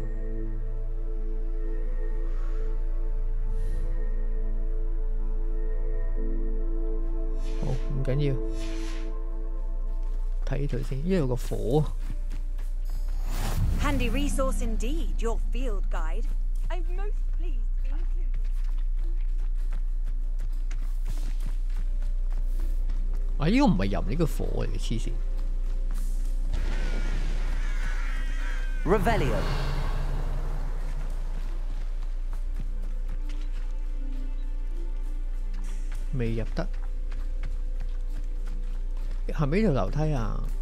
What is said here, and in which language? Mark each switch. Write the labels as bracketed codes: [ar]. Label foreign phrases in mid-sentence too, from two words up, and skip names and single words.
[yue] 好，唔緊要，睇呢度先，呢度有個火。 [en] Handy resource indeed, your field guide. I'm most pleased to be included. [yue] 啊！呢個唔係人，呢個火嚟嘅，黐線。 Revelio。未入得，係咪呢條樓梯啊？